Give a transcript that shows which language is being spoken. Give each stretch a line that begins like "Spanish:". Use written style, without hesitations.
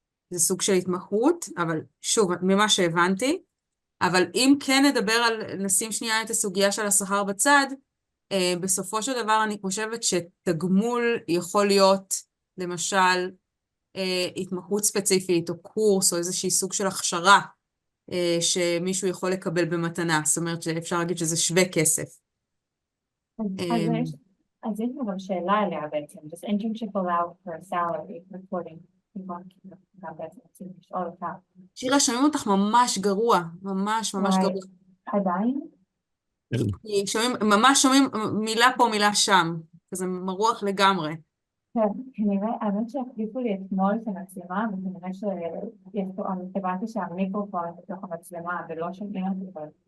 Hebrew: זה סוג של התמחות, אבל שוב, ממה שהבנתי, אבל אם כן נשים שנייה את הסוגיה של השכר בצד, בסופו של דבר אני חושבת שתגמול יכול להיות, למשל, התמחות ספציפית, או קורס, או איזושהי סוג של הכשרה, שמישהו יכול לקבל במתנה. זאת אומרת שאפשר להגיד שזה שווה כסף. אז יש לנו גם שאלה אליה בעצם.
English: Does internship allow for a salary reporting?
Hebrew: בעצם לשאול אותה. שירה, שומעים אותך ממש גרוע, ממש גרוע. עדיין? ממש שומעים מילה פה, מילה שם. כזה מרוח לגמרי. כן, כנראה, האמת שהחליפו לי אתמול את המצלמה, וכנראה שיש פה, אני הבנתי שהמיקרופון בתוך המצלמה, ולא שומעים אותי.